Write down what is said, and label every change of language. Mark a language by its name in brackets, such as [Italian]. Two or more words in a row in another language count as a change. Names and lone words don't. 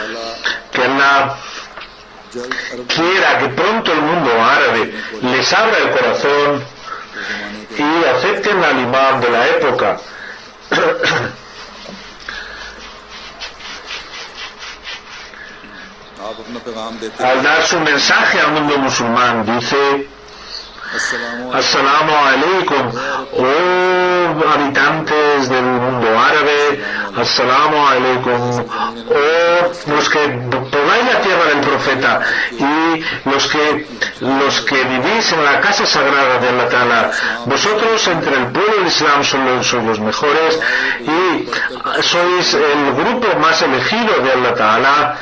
[Spanish] Que Allah quiera que pronto el mundo árabe les abra el corazón y acepten al imán de la época. Al dar su mensaje al mundo musulmán, dice: [Arabic] السلام عليكم, [Spanish] oh habitantes del mundo árabe, [Arabic] السلام عليكم, [Spanish] oh los que pobláis la tierra del profeta, y los que vivís en la casa sagrada de [Arabic] الله تعالى. [Spanish] Vosotros entre el pueblo del Islam sois los mejores, y sois el grupo más elegido de [Arabic] الله تعالى.